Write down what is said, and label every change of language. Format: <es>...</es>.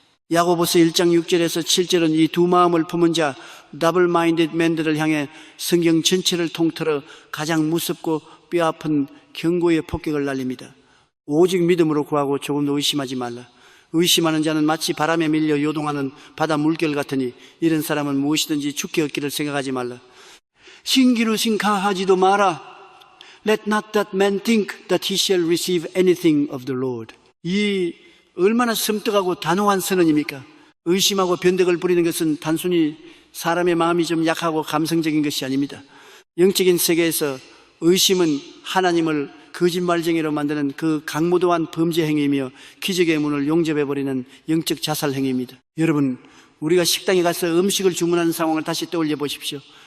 <ko>야고보서 1장 6절에서 7절은 이 두 마음을 품은 자 더블 마인디드 맨들을 향해 성경 전체를 통틀어 가장 무섭고 뼈아픈 경고의 폭격을 날립니다. 오직 믿음으로 구하고 조금도 의심하지 말라. 의심하는 자는 마치 바람에 밀려 요동하는 바다 물결 같으니 이런 사람은 무엇이든지 죽게 얻기를 생각하지 말라. 신기루 생각하지도 마라.</ko> <en>Let not that man think that he shall receive anything of the Lord.</en> <ko>이 얼마나 섬뜩하고 단호한 선언입니까? 의심하고 변덕을 부리는 것은 단순히 사람의 마음이 좀 약하고 감성적인 것이 아닙니다. 영적인 세계에서 의심은 하나님을 거짓말쟁이로 만드는 그 강무도한 범죄 행위이며 기적의 문을 용접해버리는 영적 자살 행위입니다. 여러분, 우리가 식당에 가서 음식을 주문하는 상황을 다시 떠올려 보십시오.</ko>